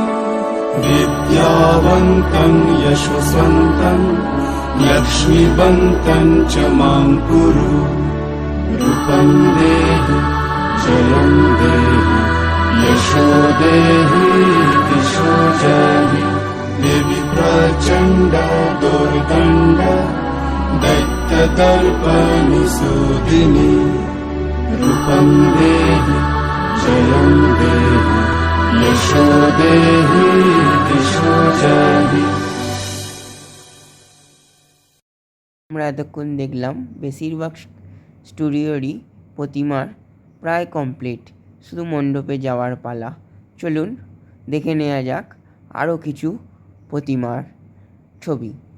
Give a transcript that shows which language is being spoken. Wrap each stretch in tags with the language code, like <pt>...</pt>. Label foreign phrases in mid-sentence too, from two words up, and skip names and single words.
<sa>विद्यावन्तं यशस्वन्तं लक्ष्मीवन्तं च मां कुरु रूपं देहि जयं देहि यशो देहि दिशो जहि देवि प्रचण्ड दुर्दण्ड दैत्यदर्पनिसूदिनि रूपं देहि जयं देहि यशो देहि दिशो जहि।</sa> <bn>আমরা এতক্ষণ দেখলাম বেশিরভাগ স্টুডিওরই প্রতিমার প্রায় কমপ্লিট, শুধু মণ্ডপে যাওয়ার পালা। চলুন দেখে নেওয়া যাক আরও কিছু প্রতিমার ছবি।</bn>